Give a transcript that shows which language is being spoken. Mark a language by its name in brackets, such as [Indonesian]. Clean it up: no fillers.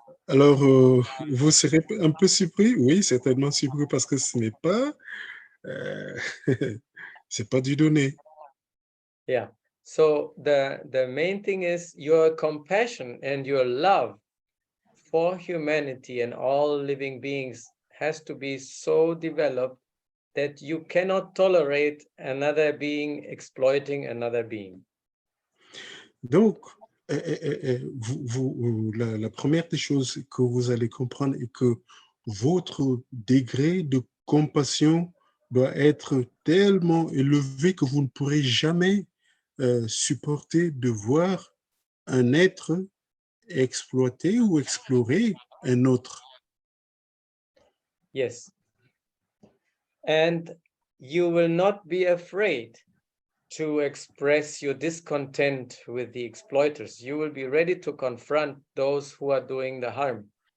[French] Alors, vous serez un peu surpris? Oui, certainement surpris parce que ce n'est pas, euh, c'est pas du donné. [English] Yeah. So the main thing is your compassion and your love for humanity and all living beings has to be so developed that you cannot tolerate another being exploiting another being. [French] Donc, la première des choses que vous allez comprendre est que votre degré de compassion doit être tellement élevé que vous ne pourrez jamais supporter de voir un être exploiter ou explorer un autre. [English] Yes. And you will not be afraid to express your discontent with the exploiters. You will be ready to confront those who are doing the harm.